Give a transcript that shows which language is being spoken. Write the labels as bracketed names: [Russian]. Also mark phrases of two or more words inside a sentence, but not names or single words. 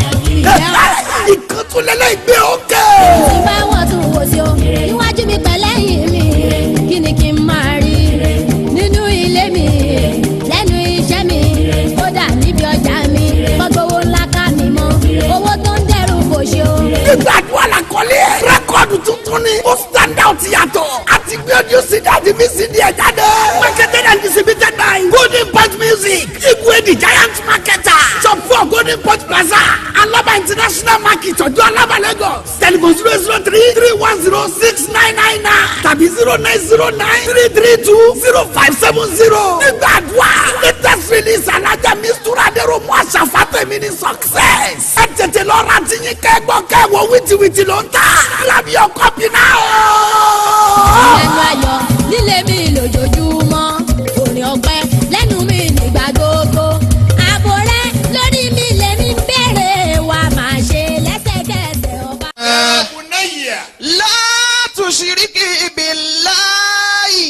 [Yoruba] Ìgbẹ́ Ìkan tún lélẹ̀ ìgbé òkè. Tí bá wọ́n tún wò sí o, níwájú mi pẹ̀lú ẹ̀yìn mi. Kí ni kí n máa rí? Nínú ilé mi, lẹ́nu iṣẹ́ mi, kódà níbi ọjà mi, wọ́n gbowó ńlá ká mi mọ́. Owó tó ń dẹrù kò ṣe o. Gbígbàdúrà la kọ́lé ẹ̀. Rẹ́kọ̀dù tuntun ni. Ó [English] stand out [Yoruba] yàtọ̀. A ti gbé [English] audio C D [Yoruba] àti V C D ẹ̀ jáde. [English] Marketed and distributed by Golden Point Music, Igwe the Giant Marketer, Shop four Golden Point Plaza, Alaba International Market, Ọjọ́ Alaba, Lagos. Telephone zero zero three three one zero six nine nine nine tàbí zero nine zero nine three three two zero five seven zero. [Yoruba] Gbígbàdúrà [English] latest release [Yoruba] Alhaja Mistura Adéròmù Aṣàfà tèmi ní success. Ẹ tètè lọ ra ti yín kẹ́ gbọ́ kẹ́ wo wìtìwìtì ló ń tà. [English] Grab your copy now. [Yoruba] Ẹnu ayọ̀ nílé mi lójoojúmọ́, orin ọpẹ́ lẹ́nu mi nígbà gbogbo. Ààbò rẹ lórí mi lèmi ń béèrè, wá máa ṣe lẹ́sẹ̀kẹsẹ̀ ọba. [Arabic] لا تشرك بالله.